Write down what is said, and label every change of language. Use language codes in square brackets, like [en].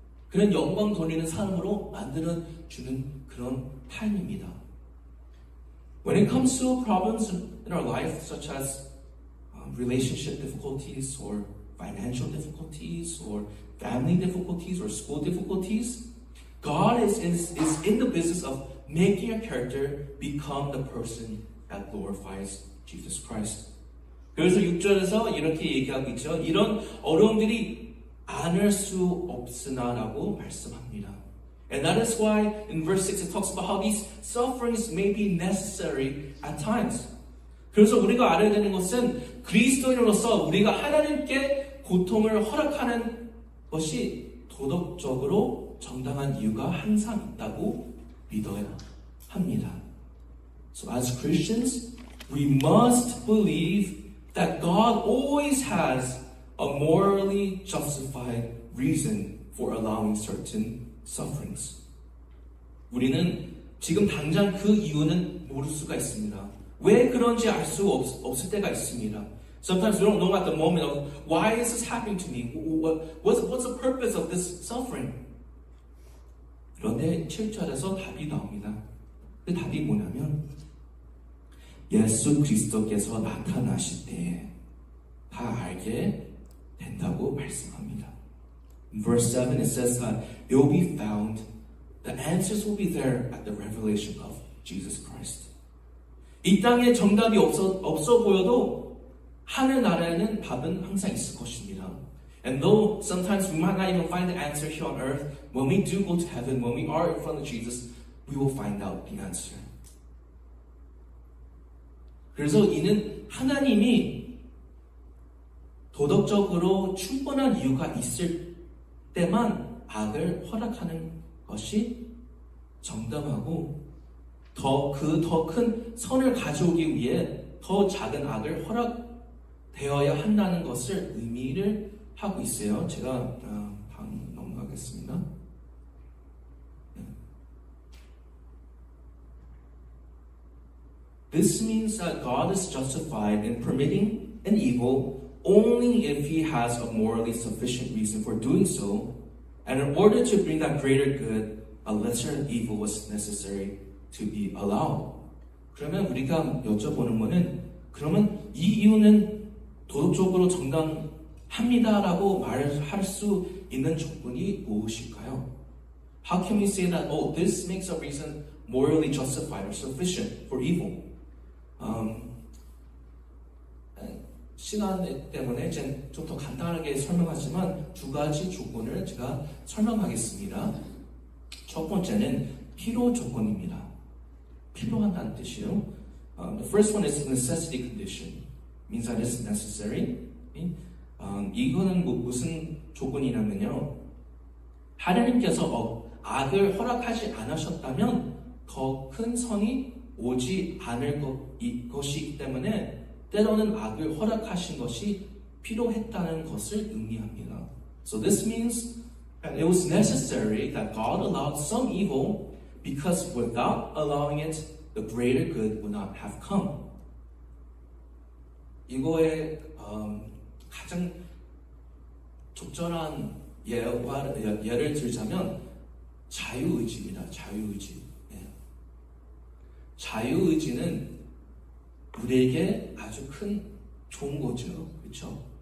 [ko] 그런 영광 돌리는 삶으로 만들어주는 그런 타임입니다. [en] When it comes to problems in our life, such as relationship difficulties or financial difficulties or family difficulties or school difficulties, God is in the business of making a character become the person that glorifies Jesus Christ. [ko] 그래서 6절에서 이렇게 얘기하고 있죠. 이런 어려움들이 않을 수 없으나라고 말씀합니다. [en] And that is why in verse 6 it talks about how these sufferings may be necessary at times. [ko] 그래서 우리가 알아야 되는 것은 그리스도인으로서 우리가 하나님께 고통을 허락하는 것이 도덕적으로 정당한 이유가 항상 있다고 믿어야 합니다. [en] So as Christians, we must believe that God always has a morally justified reason for allowing certain sufferings. [ko] 우리는 지금 당장 그 이유는 모를 수가 있습니다. 왜 그런지 알 수 없을 때가 있습니다. [en] Sometimes we don't know at the moment of why is this happening to me? What's the purpose of this suffering? [ko] 그런데 7절에서 답이 나옵니다. 그 답이 뭐냐면 예수 그리스도께서 나타나실 때 다 알게 된다고 말씀합니다. [en] In verse 7 it says that it will be found, the answers will be there at the revelation of Jesus Christ. [ko] 이 땅에 정답이 없어 보여도 하늘나라에는 답은 항상 있을 것입니다. [en] And though sometimes we might not even find the answer here on earth, when we do go to heaven, when we are in front of Jesus, we will find out the answer. [ko] 그래서 이는 하나님이 도덕적으로 충분한 이유가 있을 때만 악을 허락하는 것이 정당하고 더 큰 선을 가져오기 위해 더 작은 악을 허락되어야 한다는 것을 의미를 하고 있어요. 제가 다음 넘어가겠습니다. [en] This means that God is justified in permitting an evil only if he has a morally sufficient reason for doing so, and in order to bring that greater good, a lesser evil was necessary to be allowed. [ko] 그러면 우리가 여쭤보는 것은 그러면 이 이유는 도덕적으로 정당합니다라고 말할 수 있는 조건이 무엇일까요? [en] How can we say that, oh, this makes a reason morally justified or sufficient for evil? [ko] 시간 때문에 좀 더 간단하게 설명하지만 두 가지 조건을 제가 설명하겠습니다. 첫 번째는 필요 조건입니다. 필요하다는 뜻이에요. [en] The first one is necessity condition. Means that it's necessary. [ko] 이거는 무슨 조건이냐면요. 하나님께서 악을 허락하지 않으셨다면 더 큰 선이 오지 않을 것이기 때문에 때로는 악을 허락하신 것이 필요했다는 것을 의미합니다. [en] So this means that it was necessary that God allowed some evil because without allowing it, the greater good would not have come. [ko] 이거의 가장 적절한 예를 들자면 자유의지입니다. 자유의지. 자유의지는 우리에게 아주 큰 좋은 거죠. 그렇죠?